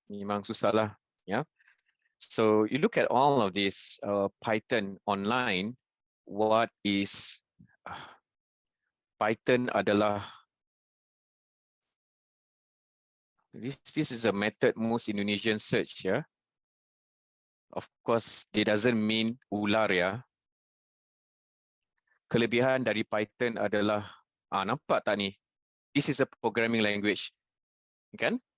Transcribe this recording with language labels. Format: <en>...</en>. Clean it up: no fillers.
<ms>Memang susah lah.</ms> <en>Yeah. So you look at all of this Python online, what is Python</en> <ms>adalah</ms> <en>this is a method most Indonesian search, yeah. Of course, it doesn't mean ular, ya.</en> <ms>Kelebihan dari Python adalah, nampak tak ni?</ms> <en>This is a programming language, kan?</en>